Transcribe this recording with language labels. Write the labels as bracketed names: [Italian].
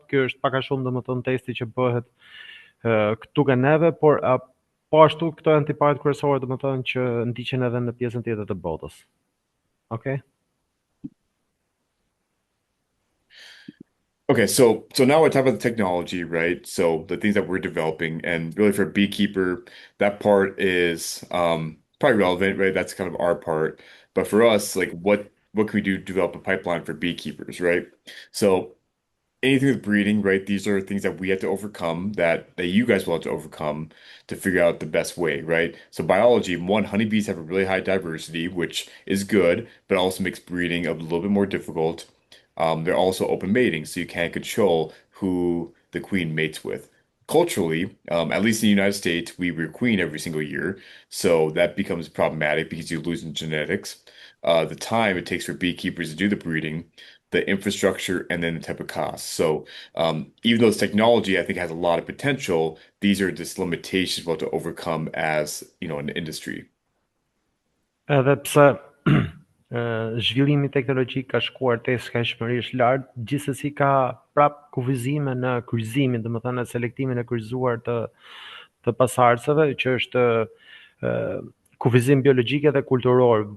[Albanian] Ky është pak a shumë domethënë testi që bëhet këtu ke neve, por po ashtu këto janë tiparet kryesore domethënë që ndiqen edhe në pjesën tjetër të botës. [English] Okay? Okay, so now we're talking about the technology, right? So the things that we're developing, and really for a beekeeper, that part is probably relevant, right? That's kind of our part. But for us, like what can we do to develop a pipeline for beekeepers, right? So anything with breeding, right? These are things that we have to overcome that you guys will have to overcome to figure out the best way, right? So biology, one, honeybees have a really high diversity, which is good, but also makes breeding a little bit more difficult. They're also open mating, so you can't control who the queen mates with. Culturally, at least in the United States, we rear queen every single year, so that becomes problematic because you lose in genetics. The time it takes for beekeepers to do the breeding, the infrastructure, and then the type of cost. So even though this technology, I think, has a lot of potential, these are just limitations we'll have to overcome as, an industry. [Albanian] Edhe pse zhvillimi teknologjik ka shkuar te skajshmërisht lart, gjithsesi ka prap kufizime në kryqëzimin, domethënë në selektimin e kryqëzuar të pasardhësve, që është kufizim biologjik edhe kulturor.